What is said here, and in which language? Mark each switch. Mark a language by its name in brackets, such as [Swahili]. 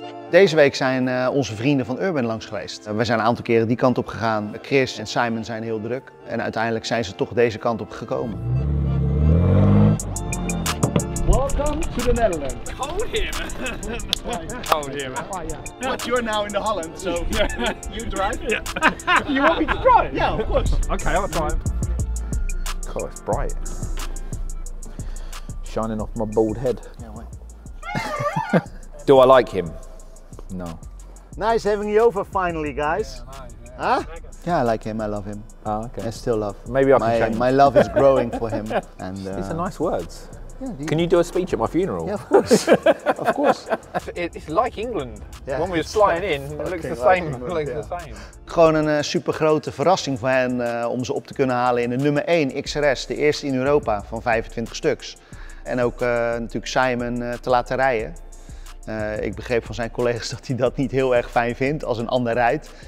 [Dutch] Deze week zijn onze vrienden van Urban langs geweest. We zijn een aantal keren die kant op gegaan. Chris en Simon zijn heel druk. En uiteindelijk zijn ze toch deze kant op gekomen. [English] Welcome to the Netherlands. Cold here, man. Cold here, man. But you're now in the Holland, so you drive? Yeah. You want me to drive? Yeah, of course. Okay, I'll drive. God, it's bright. Shining off my bald head. Yeah, wait. Do I like him? No. Nice having you over finally, guys. Yeah, nice, yeah. Huh? Yeah, I like him. I love him. Oh, okay. I still love. Maybe I can change. My love is growing for him. And These are nice words. Yeah, Can you do a speech at my funeral? Yeah, of course. Of course. It's like England. Yeah. When we were flying in, it looks the same. It looks the same. [Dutch] Gewoon een super grote verrassing voor hen om ze op te kunnen halen in de nummer 1 XRS, de eerste in Europa van 25 stuks. En ook natuurlijk Simon te laten rijden. Ik begreep van zijn collega's dat hij dat niet heel erg fijn vindt als een ander rijdt.